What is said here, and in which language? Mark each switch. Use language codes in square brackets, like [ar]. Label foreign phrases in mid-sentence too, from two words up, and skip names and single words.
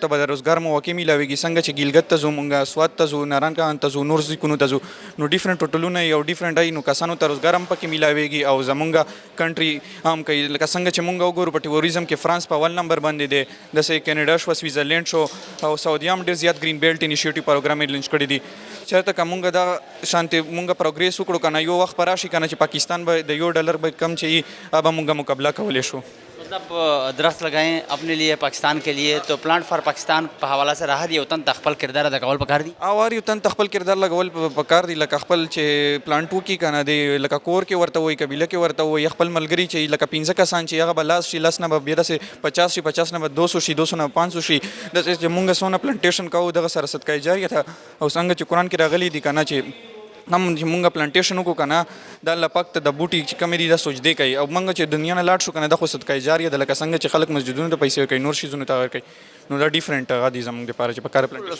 [ps] ته به د روزګار مواقع میلاویږي څنګه چې ګیلګت ته ځو مونږ سوات ته ځو نارنکان ته ځو نور ځایونو ته ځو نو ډیفرنٹ هوټلونه یو ډیفرنٹ ای نو کسانو ته روزګار هم پکې میلاویږي او زمونږ کنټري هم کوي لکه څنګه چې مونږ وګورو په ټوریزم کې فرانس په اول نمبر باندې دی داسې کینیډا شو سویزرلینډ شو او سعودي هم ډېر زیات [en] green belt initiative program [ps] یې لنچ کړی دي چېرته که مونږ دا شانتې مونږ پروګریس وکړو که نه یو وخت به راشي که نه چې پاکستان به د $1 به کم چې وي هغه به مونږ مقابله کولی شو [ur] مطلب درخت لگائیں اپنے لیے پاکستان کے لیے تو [en] plant for Pakistan [ps] په حواله سره هر یو تن خپل کردار ادا کول پکار دي او هر یو تن خپل کردار لګول پکار دي لکه خپل چې پلانټ وکي که نه دی لکه کور کې ورته وایي قبیله کې ورته وایي خپل ملګري چې لکه 15 کسان چې هغه به لاس شي لاس نه به بیا داسې 50 شي 50 نه به 200 شي 200 نه 500 شي داسې چې مونږ څونه پلانټیشن کوو دغه سره صدقه جاریه ده او څنګه چې قرآن کې راغلي دي که نه چې هم چې مونږ پلانټیشن وکړو که نه دا الله پاک ته د بوټي چې کمې دي دا سجدې کوي او مونږ چې دنیا نه لاړ شو که نه دا خو صدقه جاریه ده لکه څنګه چې خلک مسجدونو ته پیسې ورکوي نور شیزونو ته ورکوي نو دا ډیفرنٹ هغه دي زموږ دپاره چې په کار پلانټیشن